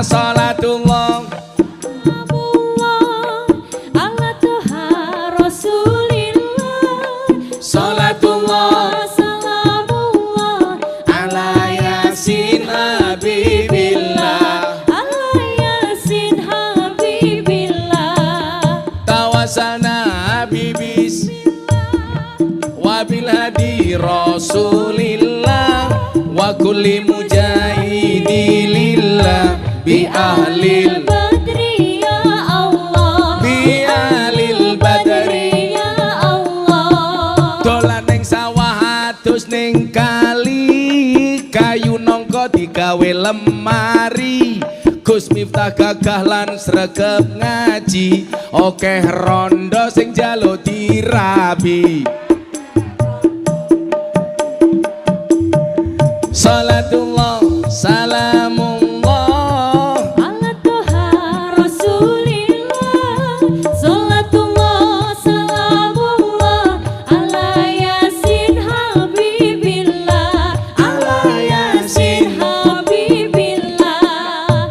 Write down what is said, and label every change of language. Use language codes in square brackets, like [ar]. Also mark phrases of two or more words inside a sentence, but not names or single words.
[ar] صلاة الله على طه رسول الله، صلاة الله سلام الله على يس حبيب الله، على يس حبيب الله. توسلنا ببسم والهادي رسول الله وكل مجاهد لله بأهل البدر يا الله، بأهل البدر يا الله. [jv] Dolan ning sawah adus ning kali, kayu nangka digawe lemari. Gus Miftah gagah lan sregep ngaji, okeh rondo sing njaluk dirabi. [ar] صلاة الله سلام الله على طه رسول الله، صلاة الله سلام الله على يس حبيب الله، على يس حبيب الله.